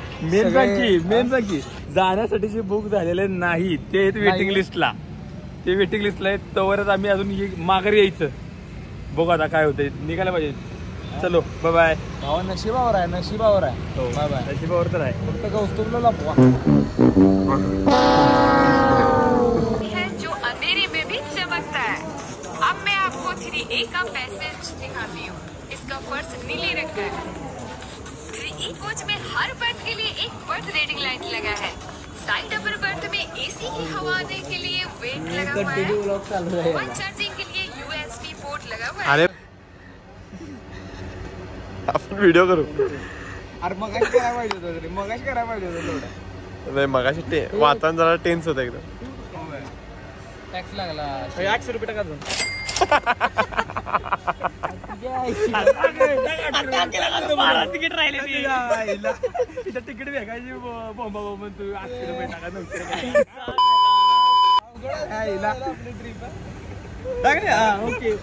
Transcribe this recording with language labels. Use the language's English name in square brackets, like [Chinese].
[Marathi] Main सांगी जाण्यासाठी जे बुक झालेले नाही ते आहेत वेटिंग लिस्टला. ते वेटिंग लिस्टला आहेत तोवरच आम्ही अजून माघारी यायचं. बघू आता काय होतंय निघायला पाहिजे. [Hindi] चलो बाय बाय. [Marathi] भावा नशिबावर आहे नशिबावर आहे. Bye bye. नशिबावर तर आहे. फक्त कौस्तुभला लपवा. [Hindi] जो अंधेरे में भी चमकता है. अब मैं आपको 3A का पैसेज दिखाती हूँ. इसका फर्श नीले रंग का है. 3E कोच में हर बर्थ के लिए एक बर्थ रेडिंग लाइट लगा है. साइड अपर बर्थ में AC की हवा आने के लिए वेंट लगा हुआ है. मोबाइल चार्जिंग के लिए USB पोर्ट लगा हुआ है. [Marathi] अरे आपण व्हिडिओ करू. अरे मगाशी करायला पाहिजे होतं रे. मगाशी करायला पाहिजे होतं तेवढं. नाही मगाशी वातावरण जरा टेन्स होतं एकदम. टॅक्स लागला 100 रुपये टाका अजून. तिकीट राहिले तिकीट भेटायची बॉम्बा बॉम्ब तू 800 रुपये टाका 900 ओके.